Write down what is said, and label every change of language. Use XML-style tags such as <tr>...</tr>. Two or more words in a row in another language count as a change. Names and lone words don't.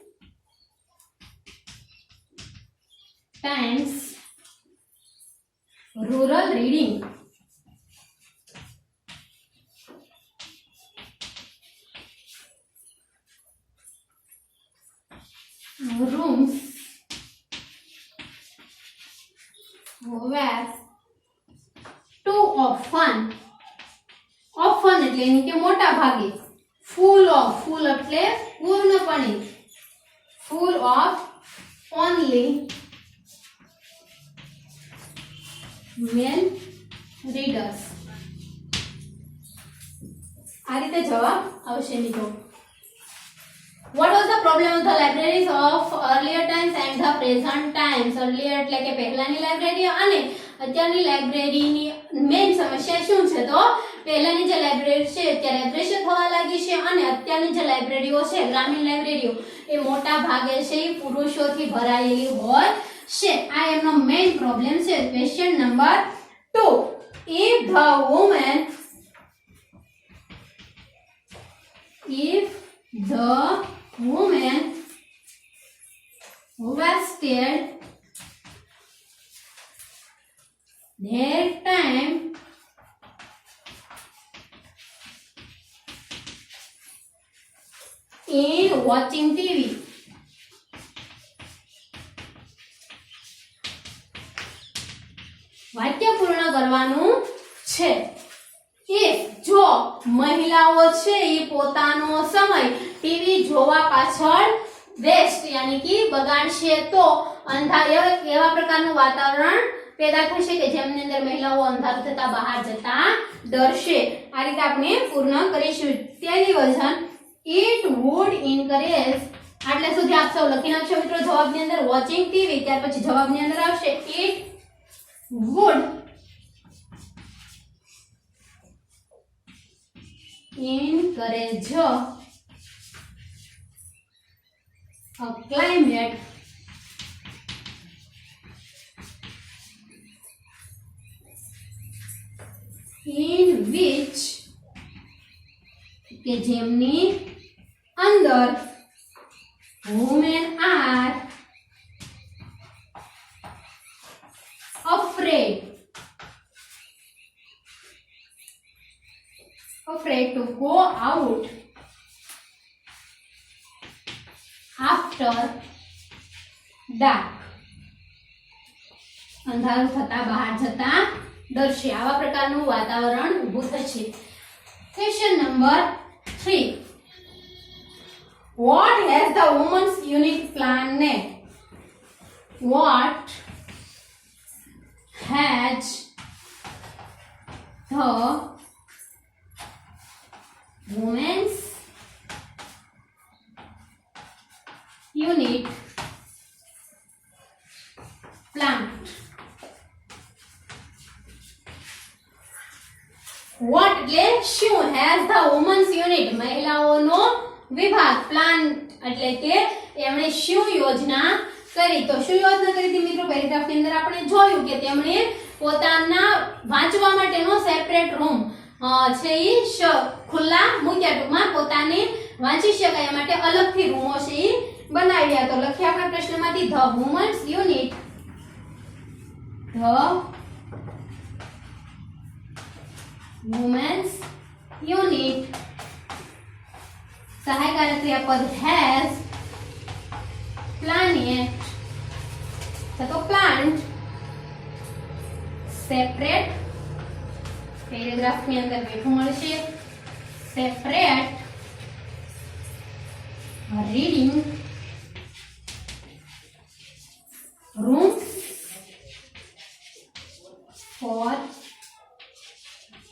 <en>times rural reading rooms were too often</en> <gu>એટલે એની કે મોટા ભાગે full એટલે પૂર્ણપણે</gu> <en>full of only male readers</en> <gu>આ રીતે જવાબ આવશે મિત્રો.</gu> <en>What was the problem of the libraries of earlier times and the present times?</en> <gu>Earlier એટલે કે પહેલાની લાઇબ્રેરી અને અત્યારની લાઇબ્રેરીની મેઇન સમસ્યા શું છે? તો પહેલાની જે લાઇબ્રેરી છે અત્યારે અદૃશ્ય થવા લાગી છે અને અત્યારની જે લાઇબ્રેરીઓ છે ગ્રામીણ લાઇબ્રેરીઓ એ મોટા ભાગે છે એ પુરુષોથી ભરાયેલી હોય છે. આ એમનો મેઇન પ્રોબ્લેમ છે.</gu> <en>question number</en> <gu>2. If the woman wasted their time in watching TV. વાક્ય પૂર્ણ કરવાનું છે. if જો મહિલાઓ છે એ પોતાનો સમય ટીવી જોવા પાછળ વેસ્ટ</gu> <hi>यानी कि</hi> <gu>બગાડશે તો એવા પ્રકારનું વાતાવરણ પેદા થશે કે જેમની અંદર મહિલાઓ અંધારું થતા બહાર જતા ડરશે. આ રીતે આપણે પૂર્ણ કરીશું. તેની વજન</gu> <en>it would encourage</en> <gu>આટલે સુધી આપ સૌ લખી નાખશો મિત્રો જવાબની અંદર</gu> <en>watching TV.</en> <gu>ત્યાર પછી જવાબની અંદર આવશે</gu> <en>it would encourage a climate in which</en> <gu>કે જેમની અંદર</gu> <en>women are afraid to go out after dark.</en> <gu>અંધારું થતા બહાર જતા ડરશે. આવા પ્રકારનું વાતાવરણ ઊભું થશે.</gu> <en>question number</en> <gu>3.</gu> <en>What has the women's unit planned? What has the women's unit planned?</en> <gu>What એટલે શું?</gu> <en>has the women's unit</en> <gu>મહિલાઓનો વિભાગ પ્લાન એટલે કે એમણે શું યોજના કરી? તો શું યોજના કરી હતી મિત્રો? પેરેગ્રાફની અંદર આપણે જોયું કે તેમણે પોતાના વાંચવા માટેનો</gu> <en>separate room</en> <gu>છે ઈ ખુલ્લા મૂક્યા. ટૂંકમાં પોતાને વાંચી શકાય માટે અલગથી રૂમો છે ઈ બનાવ્યા. તો લખ્યા આપણા પ્રશ્નમાંથી</gu> <en>the women's unit</en> <gu>સહાયકારક ક્રિયાપદ has planned તો planned સેપરેટ પેરેગ્રાફની અંદર બેઠું મળશે</gu> <en>separate reading room for</en>